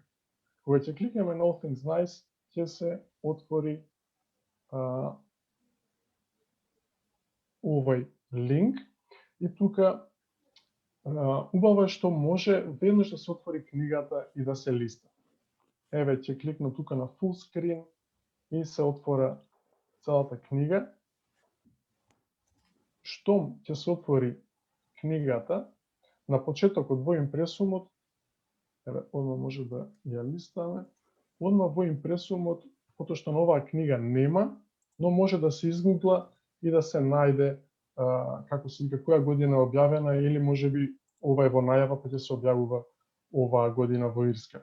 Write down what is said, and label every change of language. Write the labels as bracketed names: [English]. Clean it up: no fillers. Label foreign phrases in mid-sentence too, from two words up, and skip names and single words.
[Macedonian] Кога ќе кликнеме на All Things Nice, ќе се отвори овој линк и тука убаво е што може веднаш да се отвори книгата и да се листа. Еве ќе кликнам тука на [English] full screen [Macedonian] и се отвора целата книга. Штом ќе се отвори книгата, на почетокот во импресумот, еве одма може да ја листаме, одма во импресумот, потоа што на оваа книга нема, но може да се изгугла и да се најде како се вика која година е објавена или можеби ова е во најава па ќе се објавува оваа година во Ирска.